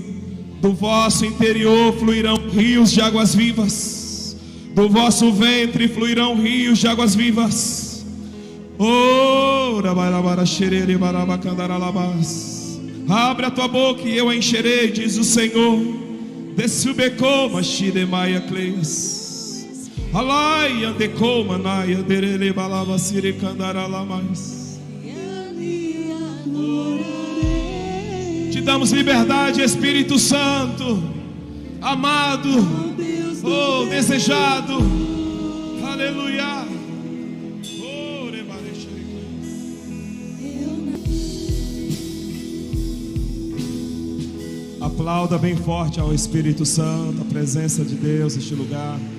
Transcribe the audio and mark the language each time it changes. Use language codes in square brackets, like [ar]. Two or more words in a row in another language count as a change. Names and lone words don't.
[pt] Do vosso interior fluirão rios de águas vivas. Do vosso ventre fluirão rios de águas vivas. Oh, abre a tua boca e eu a encherei, diz o Senhor. Desubecoma shiremaya cleis. Alai andecoma naia derele balava siricandaralamas. Te damos liberdade, Espírito Santo, amado, oh, desejado. Aleluia. Aplauda bem forte ao Espírito Santo, a presença de Deus neste lugar.